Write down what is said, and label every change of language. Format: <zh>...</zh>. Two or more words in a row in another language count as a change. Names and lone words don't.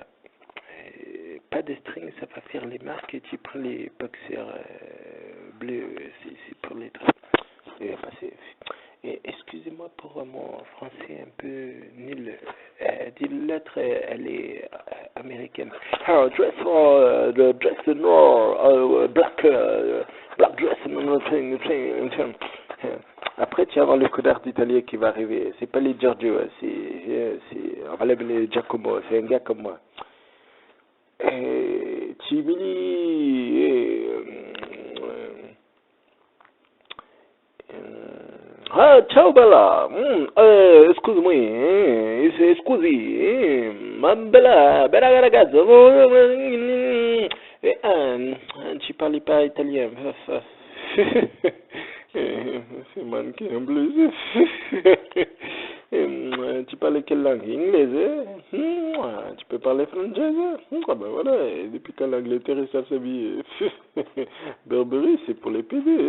<fr>Pas de string, ça va faire les marques et tu prends les boxers bleus, c'est pour les draps. Excusez-moi pour mon français un peu nul. Dis l'autre, elle est américaine.</fr> <en>Oh, dress for the dress noir, black dress,</en> <fr>après, tu vas voir le codard italien qui va arriver. C'est pas les Giorgio, on va l'appeler Giacomo, c'est un gars comme moi.</fr> <it>Cimini, ah, ciao bella, scusami, scusi, ma bella ragazza, ci parli</it> <fr>pas italien, c'est manqué en plus. Tu parles quelle langue? Anglaise? Tu peux parler français? Ah ben voilà, et depuis quand l'Angleterre est sa vie? Burberry, c'est pour les PD.</fr>